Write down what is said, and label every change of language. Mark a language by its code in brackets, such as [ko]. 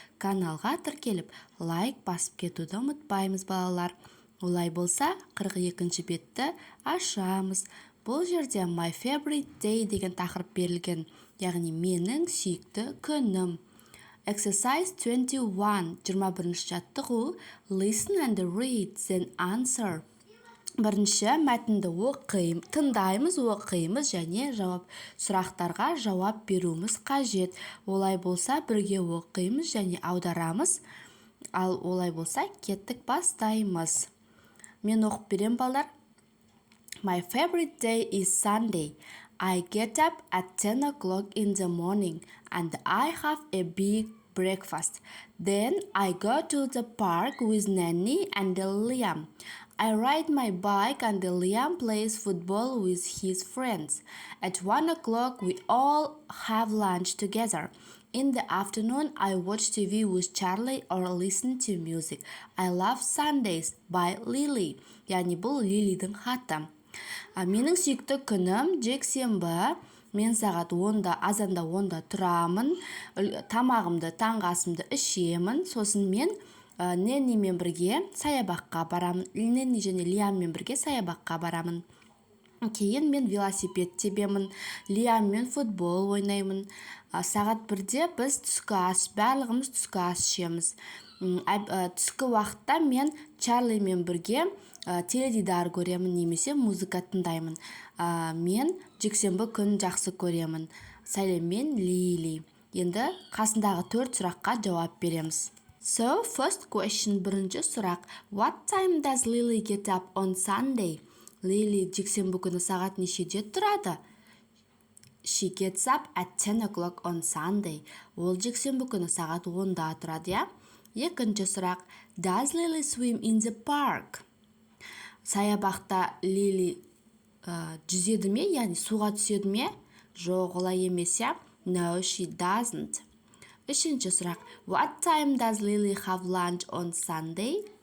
[kk] Каналға тіркеліп, лайк басып кетуді ұмытпаймыз, балалар. Олай болса, 42 бетті ашамыз. Бұл жерде [en] My favorite day [kk] деген тақырып берілген, яғни менің сүйікті күнім. [en] Exercise 21, 21 жаттығу. Listen and read, then answer. [kk] Бірінші мәтінді тыңдаймыз, оқимыз және сұрақтарға жауап беруіміз қажет. Олай болса, бірге оқимыз және аударамыз. Ал олай болса, кеттік бастаймыз. Мен оқып берем, балдар. [en] My favorite day is Sunday. I get up at 10 o'clock in the morning and I have a big breakfast. Then I go to the park with Nanny and Liam. I ride my bike and Liam plays football with his friends. At 1 o'clock we all have lunch together. In the afternoon I watch TV with Charlie or listen to music. I love Sundays by Lily. [kk] Яғни бұл Лилидің хаты. Менің сүйікті күнім жексенбі. Мен сағат 10-да, азанда 10-да тұрамын. Тамағымды, таңғы асымды ішемін. Сосын мен Неннимен бірге саябаққа барамын. Ненни және Лиаммен бірге саябаққа барамын. Кейін мен велосипед тебемін. Лиаммен футбол ойнаймын. Сағат 1-де біз барлығымыз түскі ас ішеміз. Түскі уақытта мен Чарлимен бірге теледидар көремін немесе музыка тыңдаймын. Мен жексенбі күн жақсы көремін. Сәлеммен Лили. Енді қасындағы 4 сұраққа жауап береміз. [en] So, first question, [kk] бірінші сұрақ. [en] What time does Lily get up on Sunday? [kk] Лили жексенбі күні сағат нешеде тұрады? [en] She gets up at 10 o'clock on Sunday. [kk] Ол жексенбі күні сағат 10-да тұрады, я? Екінші сұрақ. [en] Does Lily swim in the park? [kk] Саябақта Лили жүзеді ме, яғни суға түседі ме? Жоқ, олай емес, я? [en] No, she doesn't. [kk] Үшінші сұрақ. [en] What time does Lily have lunch on Sunday?